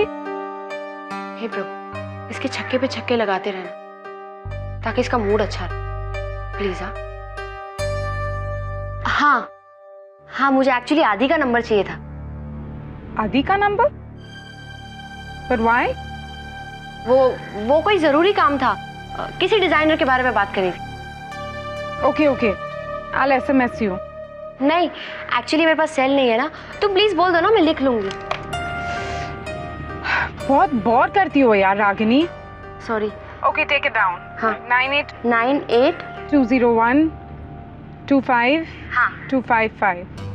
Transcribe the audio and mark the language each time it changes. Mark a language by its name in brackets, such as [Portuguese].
[Hindi] हे प्रभु, इसके छक्के पे छक्के लगाते रहना ताकि इसका मूड अच्छा रहे प्लीज। हाँ हाँ, मुझे एक्चुअली आदि का नंबर चाहिए था। आदि का नंबर? पर व्हाई? वो कोई जरूरी काम था, किसी डिजाइनर के बारे में बात करी थी। [English] Okay okay, I'll SMS you। [Hindi] नहीं, एक्चुअली मेरे पास सेल नहीं है ना, तुम प्लीज बोल दो ना, मैं लिख लूंगी। बहुत बोर करती हो यार Ragini. Sorry. [English] Okay take it down. [Hindi] हाँ 98 201 25 हाँ 255।